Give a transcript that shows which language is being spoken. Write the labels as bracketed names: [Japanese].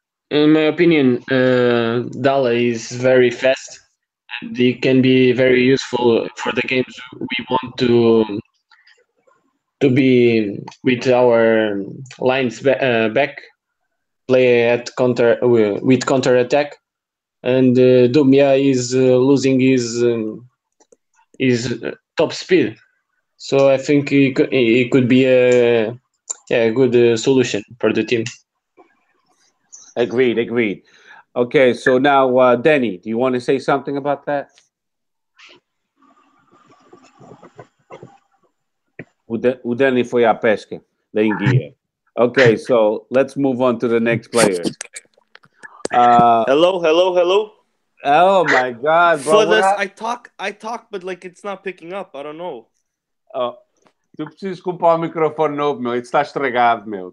[English] In my opinion, Dalla is very fast, and he can be very useful for the games we want to be with our lines back, play at counter with counter attack, and Dumia is losing his top speed. So I think it could be a good solution for the team. Agreed. Okay, so now, Danny, do you want to say something about that? [Portuguese] O Danny foi à pesca da enguia. [English] Okay, so let's move on to the next player. Hello. Oh my God, bro! For this, I talk, but like it's not picking up. I don't know. [Portuguese] Oh, tu precisas comprar um microfone novo, meu. Isso está estragado, meu.